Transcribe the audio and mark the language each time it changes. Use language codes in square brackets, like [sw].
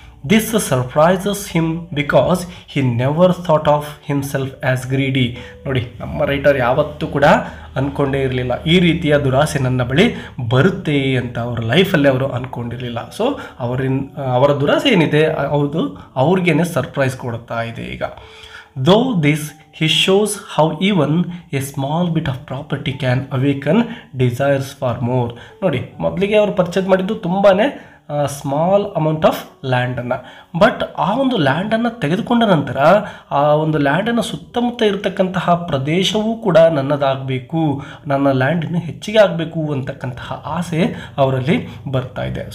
[en] This surprises him because he never thought of himself as greedy. [kn] ನೋಡಿ, ನಮ್ಮ writer ಯಾವತ್ತೂ ಕೂಡ ಅಂದ್ಕೊಂಡೇ ಇರಲಿಲ್ಲ ಈ ರೀತಿಯ ದುರಾಸೆ ನನ್ನ ಬಳಿ ಬರುತ್ತೆ ಅಂತ ಅವರ ಲೈಫಲ್ಲಿ ಅವರು ಅಂದ್ಕೊಂಡಿರಲಿಲ್ಲ. ಸೊ ಅವರ ದುರಾಸೆ ಏನಿದೆ ಹೌದು ಅವ್ರಿಗೇನೆ ಸರ್ಪ್ರೈಸ್ ಕೊಡ್ತಾ ಇದೆ ಈಗ. [en] Though this he shows how even a small bit of property can awaken desires for more. [kn] ನೋಡಿ, ಮೊದಲಿಗೆ ಅವರು ಪರ್ಚೇಸ್ ಮಾಡಿದ್ದು ತುಂಬಾ ಸ್ಮಾಲ್ ಅಮೌಂಟ್ ಆಫ್ ಲ್ಯಾಂಡನ್ನು, ಬಟ್ ಆ ಒಂದು ಲ್ಯಾಂಡನ್ನು ತೆಗೆದುಕೊಂಡ ನಂತರ ಆ ಒಂದು ಲ್ಯಾಂಡನ್ನು ಸುತ್ತಮುತ್ತ ಇರತಕ್ಕಂತಹ ಪ್ರದೇಶವೂ ಕೂಡ ನನ್ನದಾಗಬೇಕು, ನನ್ನ ಲ್ಯಾಂಡ್ ಇನ್ನೂ ಹೆಚ್ಚಿಗೆ ಆಗಬೇಕು ಅಂತಕ್ಕಂತಹ ಆಸೆ ಅವರಲ್ಲಿ ಬರ್ತಾ ಇದೆ.